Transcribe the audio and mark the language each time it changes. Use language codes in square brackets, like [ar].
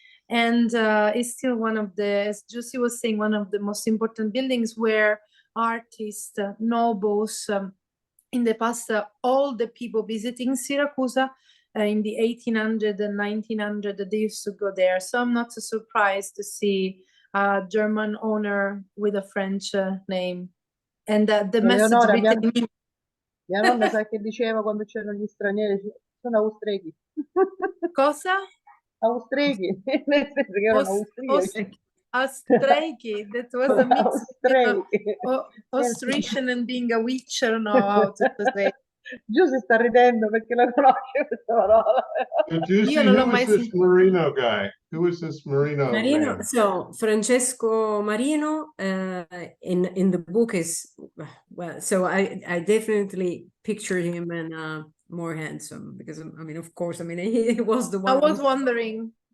[en] And it's still one of the, as Josie was saying, one of the most important buildings where artists, nobles, in the past, all the people visiting Syracuse in the 1800 and 1900, they used to go there. So I'm not so surprised to see a German owner with a French name. And the message Eleonora, written in [it] mia nonna sai che diceva quando c'erano gli stranieri? Sono austriachi. Cosa? Austriachi, nel senso che erano austriaci. [en] Austriaci, that was a mix between Austrian and being a witch, I don't know how to say. [it] Giù si sta ridendo perché la conosce questa parola. [en] Did you see [it] Io non l'ho mai [en] was this [it] sentita. [en] Marino guy? Who was this Marino Marino, man? so Francesco Marino in the book is, well, so I definitely pictured him and more handsome, because I mean, of course, I mean, he was the one. I was wondering.